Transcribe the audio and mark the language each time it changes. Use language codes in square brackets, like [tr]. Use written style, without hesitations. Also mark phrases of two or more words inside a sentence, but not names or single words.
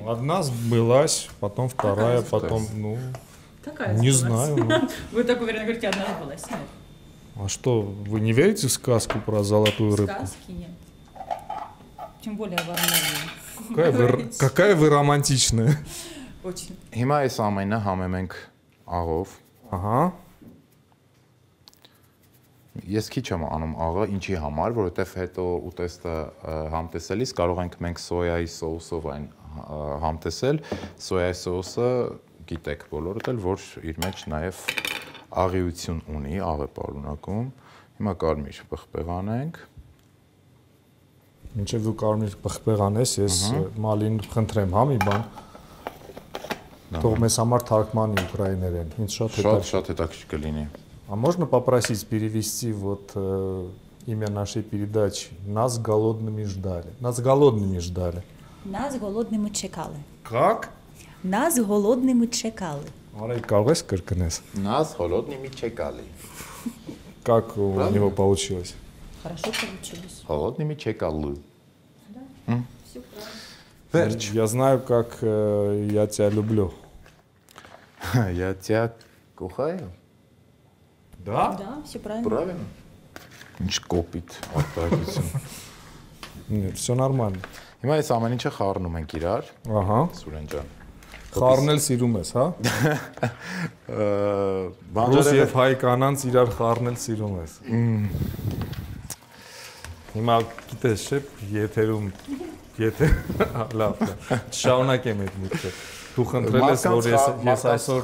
[ru] Ну, одна сбылась, потом вторая, потом, ну, Какая не сбылась? знаю. Ну. Вы так уверенно говорите, одна сбылась. Нет. А что, вы не верите в сказку про золотую рыбку? Сказки нет. Тем более в Армении. Какая вы романтичная. Очень. [hy] Հիմա այս ամենը համեմ ենք աղով։ Ահա։ Ես քիչ եմ անում աղը, ինչի համար, որովհետև հետո ուտեստը համտեսելիս կարող ենք մենք սոյայի սոուսով այն համտեսել։ Սոյայի սոուսը գիտեք բոլորդ էլ, որ իր մեջ նաև աղիություն ունի, աղ է պարունակում։ Հիմա կարմիր պղպեղ անենք։ Մինչև դու կարմիր պղպեղ անես, ես Մալին խնդրեմ, հա մի бан։ Թող մեզ համար թարգմանի ուկրաիներեն։ Ինձ Շատ հետաքրքիր կլինի։ [ru] А можно попросить перевести вот имя нашей передачи? Нас голодными ждали. Нас голодными ждали. Нас голодными чекали. Как? Нас голодными чекали. Арай, [hy] կարող ես կրկնես? [ru] Нас голодными чекали։ Как у него получилось? Хорошо получилось. Голодными чекали։ Да, все правильно. [hy] Վերջ։ [ru] Я знаю, как я тебя люблю. Я тебя кохаю։ Да? Да, все правильно. [hy] Правильно։ Ինչ կոպիտ արտահայտություն։ [ru] Нет, все нормально. [hy] Հիմա այս ամեն ինչը խառնում ենք իրար։ Ահա։ Սուրեն ջան։ Խառնել սիրում ես, հա? Ռուս եւ հայ կանանց իրար խառնել սիրում ես։ Հիմա գիտես, չէ՞, եթե լավ է։ Շարունակեմ այդ միտքը։ Դու խնդրել ես, որ ես այսօր